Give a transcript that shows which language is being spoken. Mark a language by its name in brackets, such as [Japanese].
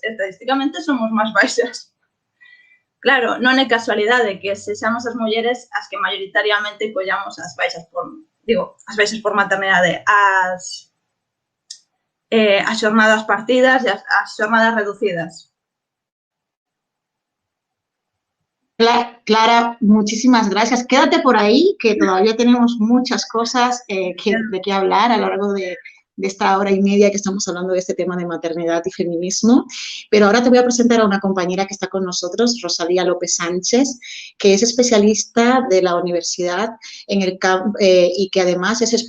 [Galician] Estadísticamente somos máis baixas. Claro, non é casualidade que sexamos as mulleres as que mayoritariamente collamos as baixas por maternidade, as xornadas partidas e as xornadas reducidas. [Spanish] Clara, muchísimas gracias. Quédate por ahí, que todavía tenemos muchas cosas de qué hablar a lo largo de esta hora y media que estamos hablando de este tema de maternidad y feminismo. Pero ahora te voy a presentar a una compañera que está con nosotros, Rosalía López Sánchez, que es especialista de la universidad en el campo y que además